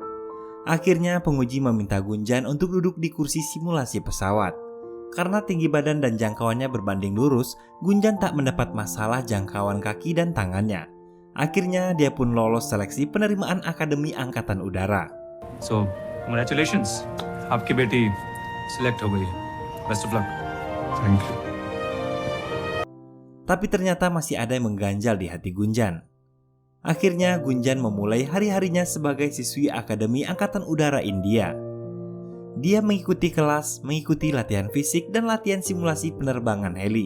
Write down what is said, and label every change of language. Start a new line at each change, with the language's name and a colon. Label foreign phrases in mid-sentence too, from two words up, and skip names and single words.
Indonesian: Akhirnya penguji meminta Gunjan untuk duduk di kursi simulasi pesawat. Karena tinggi badan dan jangkauannya berbanding lurus, Gunjan tak mendapat masalah jangkauan kaki dan tangannya. Akhirnya dia pun lolos seleksi penerimaan Akademi Angkatan Udara.
English: So, congratulations.
Hindi: आपकी बेटी select हो गई है.
English: Best of luck. Thank you.
Indonesian: Tapi ternyata masih ada yang mengganjal di hati Gunjan. Akhirnya Gunjan memulai hari-harinya sebagai siswi Akademi Angkatan Udara India. Dia mengikuti kelas, mengikuti latihan fisik dan latihan simulasi penerbangan heli.